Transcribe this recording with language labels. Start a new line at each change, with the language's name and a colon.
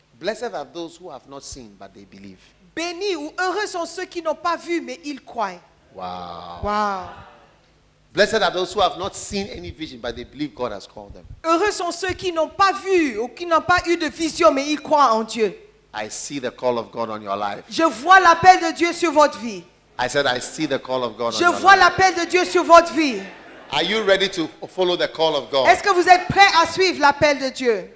English: Blessed are those who have not seen, but they believe.
French: Bénis ou heureux sont ceux qui n'ont pas vu, mais ils croient. Wow. Wow.
English: Blessed are those who have not seen any vision, but they believe God has called them.
French: Heureux sont ceux qui n'ont pas vu ou qui n'ont pas eu de vision, mais ils croient en Dieu.
English: I see the call of God on your life.
French: Je vois l'appel de Dieu sur votre vie.
English: I said, I see the call of God on
French: Je
English: your
French: vois
English: life.
French: l'appel de Dieu sur votre vie.
English: Are you ready to follow the call of God?
French: Est-ce que vous êtes prêts à suivre l'appel de Dieu?